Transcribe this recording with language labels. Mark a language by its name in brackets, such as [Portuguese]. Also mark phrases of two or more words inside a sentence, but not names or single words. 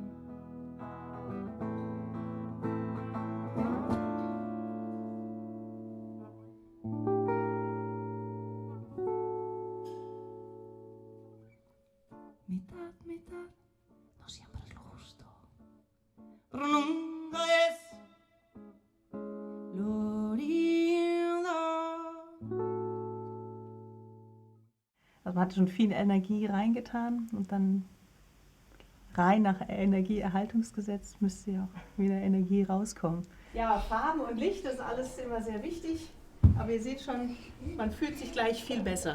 [Spanish] Mitad, mitad, no siempre es lo justo, pero nunca es lo lindo. [German] Also man hat schon viel Energie reingetan und dann rein nach Energieerhaltungsgesetz müsste ja auch wieder Energie rauskommen. Ja, Farben und Licht ist alles immer sehr wichtig, aber ihr seht schon, man fühlt sich gleich viel besser.